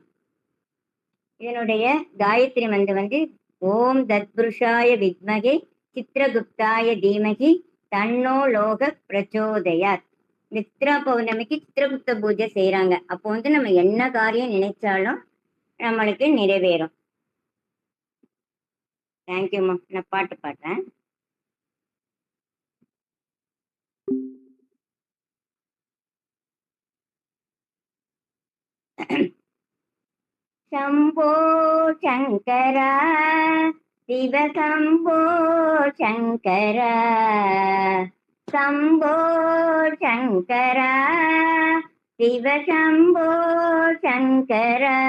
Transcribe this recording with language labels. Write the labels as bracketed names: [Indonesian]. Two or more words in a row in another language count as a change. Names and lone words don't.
[Tamil] இதனுடைய காயத்ரி மந்திரம் வந்து [Sanskrit] ॐ तत्पुरुषाय विद्महे चित्रगुप्ताय धीमहि तन्नो लोक प्रचोदयात्. [Tamil] இந்த சித்ரா பௌர்ணமிக்கு சித்திரகுப்த பூஜை செய்யறாங்க. அப்போ வந்து நம்ம என்ன காரியம் நினைச்சாலும் நம்மளுக்கு நிறைவேறும். தேங்க்யூம்மா. நான் பாட்டு பாடுறேன். [Sanskrit] शम्भो शङ्कर शिव शम्भो शङ्कर शम्भो शङ्कर शिव शम्भो शङ्कर